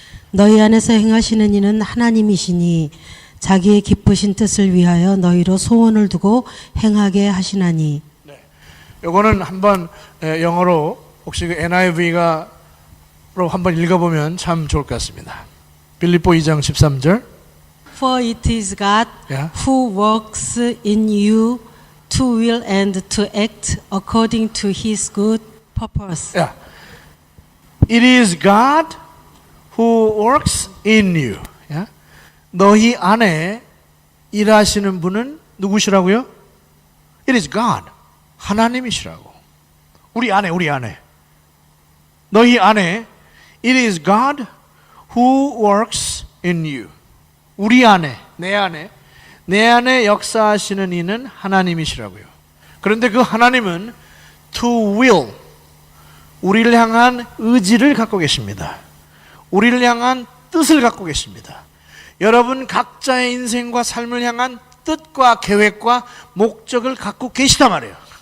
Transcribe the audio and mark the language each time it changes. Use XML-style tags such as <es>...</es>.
<ko>너희 안에서 행하시는 이는 하나님이시니 자기의 기쁘신 뜻을 위하여 너희로 소원을 두고 행하게 하시나니. 요거는 한번 영어로 혹시 그 NIV가 로 한번 읽어보면 참 좋을 것 같습니다. 빌립보 2장 13절.</ko> <en>For it is God Yeah. who works in you to will and to act according to His good purpose. Yeah. It is God who works in you. Yeah?</en> <ko>너희 안에 일하시는 분은 누구시라고요?</ko> <en>It is God.</en> <ko>하나님이시라고. 우리 안에. 너희 안에</ko> <en>It is God who works in you.</en> <ko>우리 안에, 내 안에 역사하시는 이는 하나님이시라고요. 그런데 그 하나님은</ko> <en>to will,</en> <ko>우리를 향한 의지를 갖고 계십니다. 우리를 향한 뜻을 갖고 계십니다. 여러분 각자의 인생과 삶을 향한 뜻과 계획과 목적을 갖고 계시단 말이에요.</ko>